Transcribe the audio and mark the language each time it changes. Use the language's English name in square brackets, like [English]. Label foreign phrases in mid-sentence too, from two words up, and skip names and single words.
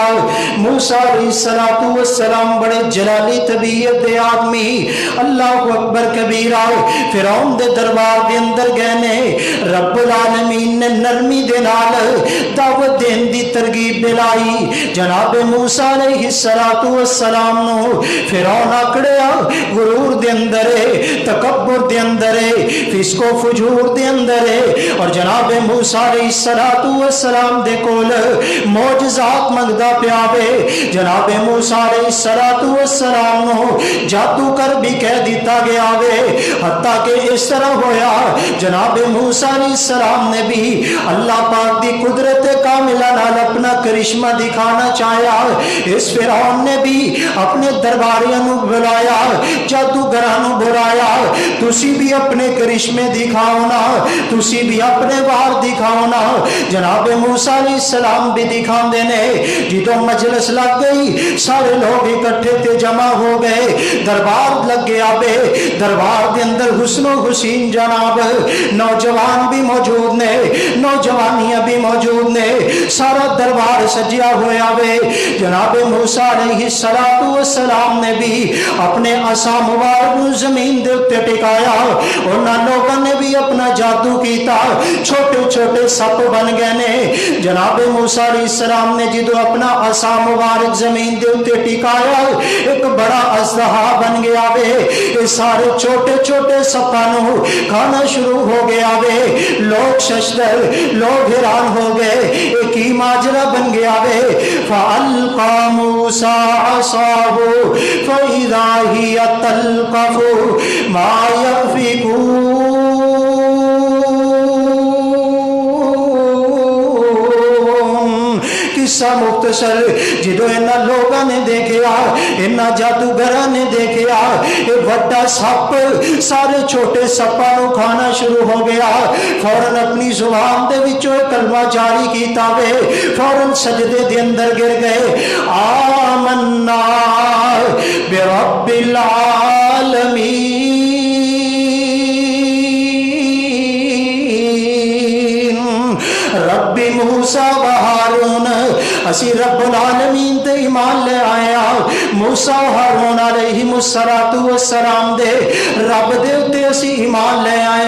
[Punjabi] موسیٰ علیہ السلام بڑے جلالی طبیعت دے آدمی [Arabic] اللہ اکبر کبیرہ [Punjabi] فرعون دے دربار دے اندر گئے نے رب العالمین نے نرمی دے نال دعوت دین دی ترغیب دلائی۔ جناب موسیٰ علیہ السلام نو فرعون اکڑیا غرور دے اندر تکبر دے اندر فسق و فجور دے اندر اور جناب موسیٰ علیہ السلام دے کول معجزات منگدا پیا وے۔ جناب موسیٰ علیہ السلام نو جادو کر بھی کہہ دیتا گیا وے حتیٰ کہ اس طرح ہویا جناب موسیٰ علیہ السلام نے بھی اللہ پاک دی قدرت کاملہ نال اپنا کرشمہ دکھانا چاہیا۔ اس فرعون نے بھی اپنے درباریاں نو بلایا جادوگراں نو بلایا تسی بھی اپنے کرشمے دکھاؤ نا تسی بھی اپنے وار دکھاؤ نا۔ جناب موسیٰ علیہ السلام بھی دکھان دینے جدو مجلس لگ گئی سارے لوگ اکٹھے تے جمع ہو گئے دربار لگ گیا بے دربار دے اندر حسن و حسین جناب نوجوان بھی موجود نے نوجوانیاں بھی موجود نے سارا دربار سجیا ہویا بے۔ جناب موسیٰ علیہ السلام نے بھی اپنے عصا مبارک زمین دے اتے ٹکایا انہاں لوگوں نے بھی اپنا جادو کیتا چھوٹے چھوٹے سپ بن گئے نے۔ جناب موسیٰ علیہ السلام نے جدو اپنا عصا مبارک زمین دے اتے ٹکایا ایک بڑا اژدہا بن گیا وے۔ یہ سارے چھوٹے چھوٹے سپانوں کھانا شروع ہو گیا وے۔ لوگ ششدر لوگ حیران ہو گئے ایک ہی ماجرا بن گیا وے۔ [Arabic] فَأَلْقَى مُوسَىٰ عَصَاهُ فَإِذَا هِيَ تَلْقَفُ مَا يَأْفِكُونَ۔ [Punjabi] قصہ مختصر جدو انہاں لوگاں نے دیکھیا انہاں جادوگراں نے دیکھیا یہ وڈا سپ سارے چھوٹے سپاں نو کھانا شروع ہو گیا فوراً اپنی زبان دے وچوں کلمہ جاری کیتا وے فوراً سجدے دے اندر گر گئے [Arabic] آمنا برب العالمین رب موسیٰ و ہارون [Punjabi] اسی رب العالمین تے ایمان لے آیا موسیٰ و ہارون علیہ السلام دے رب دے اتے اسی ایمان لے آیا۔